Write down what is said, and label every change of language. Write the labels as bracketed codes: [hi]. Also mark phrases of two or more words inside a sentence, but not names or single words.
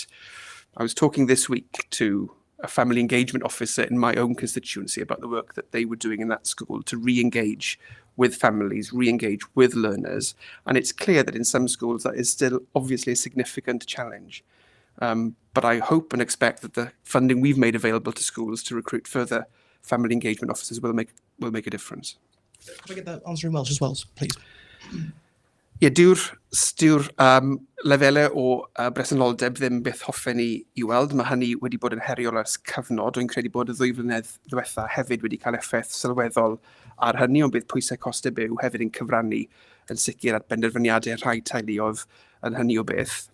[en] I was talking this week to a family engagement officer in my own constituency about the work that they were doing in that school to re-engage with families, re-engage with learners. And it's clear that in some schools that is still obviously a significant challenge. But I hope and expect that the funding we've made available to schools to recruit further family engagement officers will make a difference. Can I get that answer in Welsh as well, please? [cy] Ie, dyw'r lefelau o bresenoldeb ddim byth hoffen i weld. Mae hynny wedi bod yn heriol ers cyfnod. Dwi'n credu bod y 2 flynedd ddiwetha hefyd wedi cael effaith sylweddol ar hynny, ond bydd pwysau costau byw hefyd yn cyfrannu yn sicr at benderfyniadau rhai teuluoedd yn hynny o beth.